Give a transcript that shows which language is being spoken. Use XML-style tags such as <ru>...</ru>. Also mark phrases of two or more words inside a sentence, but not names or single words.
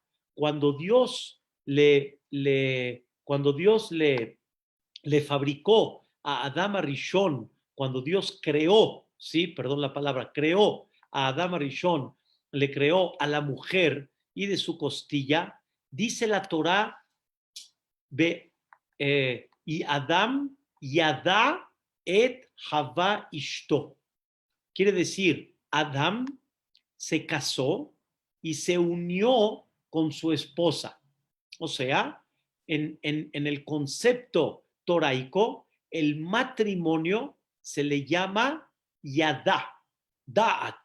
<es>Cuando Dios le fabricó a Adam Arishon, cuando Dios creó, sí, perdón la palabra, creó a Adam Arishon, le creó a la mujer y de su costilla, dice la Torá, y</es> <he>Adam yada et Hava ishto.</he> <es>Quiere decir, Adam se casó y se unió con su esposa. O sea, en el concepto toraico, el matrimonio se le llama yadá, da'at.</es>